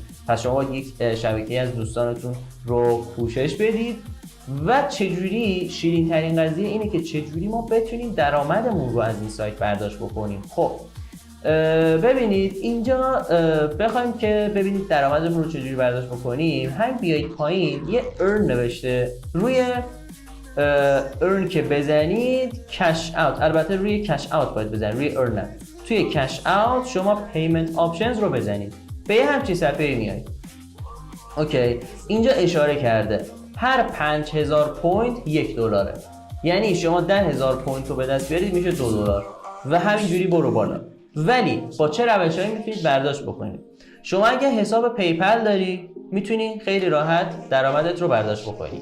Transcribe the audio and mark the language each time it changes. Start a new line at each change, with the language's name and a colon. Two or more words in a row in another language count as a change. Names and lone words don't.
Persian: پس شما یک شبکه از دوستانتون رو پوشش بدید و چجوری شیرین ترین قضیه اینه که چجوری ما بتونیم درآمدمون رو از این سایت برداشت بکنیم. خب ببینید اینجا بخوایم که ببینید درآمدمون رو چجوری برداشت بکنیم، هم بیایید پایین یه earn نوشته، روی earn که بزنید
English: cash out،
Persian: البته روی
English: cash out
Persian: باید بزنید، روی earn نه. توی
English: cash out
Persian: شما
English: payment options
Persian: رو بزنید، به یه همچین صفحه میایید. اوکی اینجا اشاره کرده هر 5000 پوینت $1، یعنی شما 10,000 پوینت رو به دست بیارید میشه $2 و همینجوری برو بالا. ولی با چه روشهایی میتونید برداشت بکنید؟ شما اگه حساب پیپل داری میتونی خیلی راحت درآمدت رو برداشت بکنی.